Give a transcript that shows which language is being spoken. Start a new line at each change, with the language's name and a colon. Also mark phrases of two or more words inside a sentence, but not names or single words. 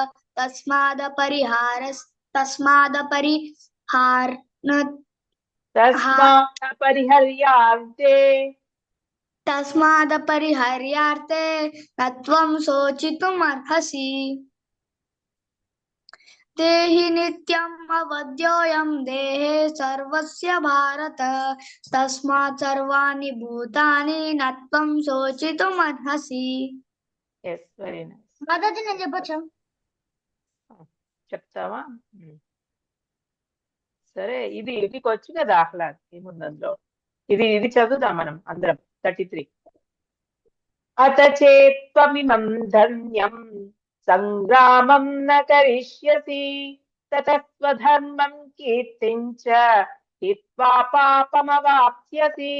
Sanskrit: तस्मादपरिहर्यार्थे न त्वं शोचितुमर्हसि देहि नित्यम् अवध्योऽयं देहे सर्वस्य भारत तस्मात् सर्वाणि भूतानि न त्वं शोचितुमर्हसि.
English: Yes, very nice.
Telugu: మాతాజీ నేను చెప్పొచ్చా? చెప్తావా? సరే, ఇది వచ్చు కదా ఆహ్లాద్, ఏముందంలో. ఇది చదువుదాం మనం అందరం. 33.
Sanskrit: అత చేత్వమిమం ధన్యం సంగ్రామం న కరిష్యసి తతః స్వధర్మం కీర్తిం చ హిత్వా పాపమవాప్స్యసి.